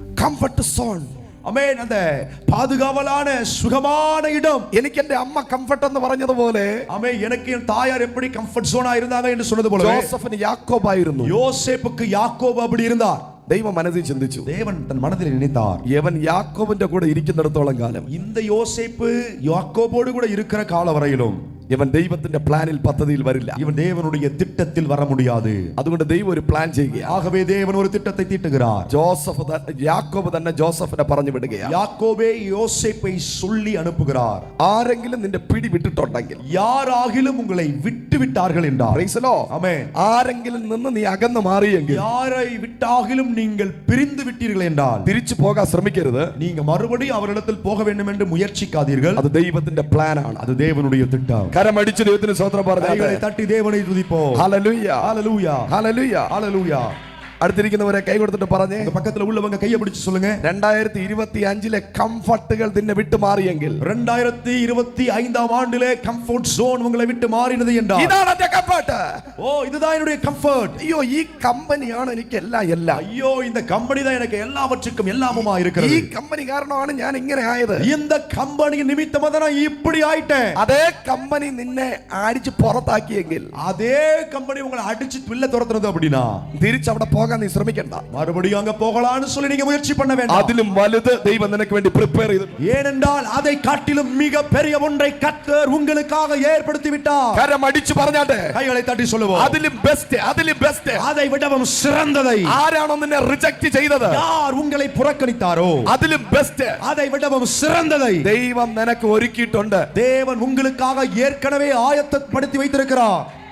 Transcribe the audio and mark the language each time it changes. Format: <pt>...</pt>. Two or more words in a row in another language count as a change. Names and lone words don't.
<en>comfort zone.</en> <ml>ആമേൻ.</ml> <ta>அந்த பாதுகாவலான சுகமான இடம்.</ta> <ml>എനിക്ക് എന്റെ അമ്മ കംഫർട്ട് എന്ന് പറഞ്ഞതുപോലെ</ml> <ta>ஆமென். எனக்கு என் தாயார் எப்படி</ta> <en>comfort zone</en> <ta>இருந்தாங்க என்று சொன்னது போல</ta> <ml>ജോസഫിന് യാക്കോബായിരുന്നു.</ml> <ta>யோசேப்புக்கு யாக்கோபு அப்படி இருந்தார்.</ta> <ml>ദൈവം മനസ്സിൽ ചിന്തിച്ചു.</ml> <ta>தேவன் தன் மனதில் நினைத்தார்,</ta> <ml>യവൻ യാക്കോബിന്റെ കൂടെ ഇരിക്കുന്നിടത്തോളം കാലം,</ml> <ta>இந்த யோசேப்பு யாக்கோபோடு கூட இருக்கிற கால வரையிலும்</ta> <ml>ഇവൻ ദൈവത്തിന്റെ പ്ലാനിൽ പദ്ധതിയിൽ വരില്ല.</ml> <ta>இவன் தேவனுடைய திட்டத்தில் வர முடியாது.</ta> <ml>അതുകൊണ്ട് ദൈവം ഒരു പ്ലാൻ ചെയ്യുകയാണ്.</ml> <ta>ஆகவே தேவன் ஒரு திட்டத்தை தீட்டுகிறார்.</ta> <ml>യാക്കോബ് തന്നെ ജോസഫിനെ പറഞ്ഞു വിടുകയാണ്.</ml> <ta>யாக்கோபே யோசேப்பை சொல்லி அனுப்புகிறார்.</ta> <ml>ആരെങ്കിലും നിന്റെ പിടി വിട്ടിട്ടുണ്ടെങ്കിൽ,</ml> <ta>யாராகிலும் உங்களை விட்டு விட்டார்கள் என்றார்.</ta> <en>praise the Lord.</en> <ta>ஆமென்.</ta> <ml>ആരെങ്കിലും നിന്ന് നീ അകന്നു മാറിയെങ്കിൽ,</ml> <ta>யாரை விட்டாகிலும் நீங்கள் பிரிந்து விட்டீர்கள் என்றால்</ta> <ml>തിരിച്ചു പോകാൻ ശ്രമിക്കരുത്.</ml> <ta>நீங்க மறுபடியும் அவரிடத்தில் போக வேண்டும் என்று முயற்சிக்காதீர்கள்.</ta> <ml>അത് ദൈവത്തിന്റെ പ്ലാൻ ആണ്.</ml> <ta>அது தேவனுடைய திட்டம்.</ta> <ml>കരമടിച്ച് ദൈവത്തിന് സ്തോത്രം പറഞ്ഞാട്ടെ.</ml> <ta>கைகளை தட்டி தேவனை துதிப்போம்.</ta> <ml>ഹല്ലേലൂയ,</ml> <ta>ஹல்லேலூயா,</ta> <ml>ഹല്ലേലൂയ,</ml> <ta>ஹல்லேலூயா.</ta> <ml>അടുത്തിരിക്കുന്നവരെ കൈ കൊടുത്തിട്ട് പറഞ്ഞേ,</ml> <ta>பக்கத்துல உள்ளவங்க கையை பிடிச்சு சொல்லுங்க.</ta> <ml>2025 കംഫർട്ടുകൾ നിന്നെ വിട്ടു മാറിയെങ്കിൽ,</ml> <ta>2025 ஆண்டிலே</ta> <en>comfort zone</en> <ta>உங்களை விட்டு மாறினது என்றால்</ta> <ml>ഇതാണ് എന്റെ കംഫർട്ട്.</ml> <ta>ஓ, இதுதான் என்னுடைய கம்ஃபர்ட்.</ta> <ml>അയ്യോ, ഈ കമ്പനിയാണ് എനിക്ക് എല്ലാം.</ml> <ta>ஐயோ, இந்த கம்பெனி தான் எனக்கு எல்லாவற்றுக்கும் எல்லாமுமா இருக்கிறது.</ta> <ml>ഈ കമ്പനി കാരണമാണ് ഞാൻ ഇങ്ങനെ ആയത്.</ml> <ta>இந்த கம்பெனி நிமித்தமா தான் நான் இப்படி ஆயிட்டேன்.</ta> <ml>അതേ കമ്പനി നിന്നെ അടിച്ച് പുറത്താക്കിയെങ്കിൽ,</ml> <ta>அதே கம்பெனி உங்களை அடிச்சு பிள்ள துரத்துறது அப்படினா</ta> <ml>തിരിച്ച് അവിടെ പോകാൻ നീ ശ്രമിക്കണ്ട.</ml> <ta>மறுபடியும் அங்க போகலாம்னு சொல்லி நீங்க முயற்சி பண்ண வேண்டாம்.</ta> <ml>അതിലും വലുത് ദൈവം നിനക്ക് വേണ്ടി പ്രിപ്പയർ ചെയ്തു.</ml> <ta>ஏனென்றால் அதை காட்டிலும் மிக பெரிய ஒன்றை கர்த்தர் உங்களுக்காக ஏற்படுத்தி விட்டார்.</ta> <ml>കരം അടിച്ചു പറഞ്ഞാട്ടെ,</ml> <ta>கைகளை தட்டி சொல்லுவோம்,</ta> <ml>അതിലും ബെസ്റ്റ്, അതിലും ബെസ്റ്റ്.</ml> <ta>அதை விடவும் சிறந்ததை.</ta> <ml>ആരാണോ നിന്നെ റിജക്റ്റ് ചെയ്തത്,</ml> <ta>யார் உங்களை புறக்கணித்தாரோ</ta> <ml>അതിലും ബെസ്റ്റ്,</ml> <ta>அதை விடவும் சிறந்ததை</ta> <ml>ദൈവം നിനക്ക് ഒരുക്കിയിട്ടുണ്ട്.</ml> <ta>தேவன் உங்களுக்காக ஏற்கனவே ஆயத்தப்படுத்தி வைத்திருக்கிறார்.</ta>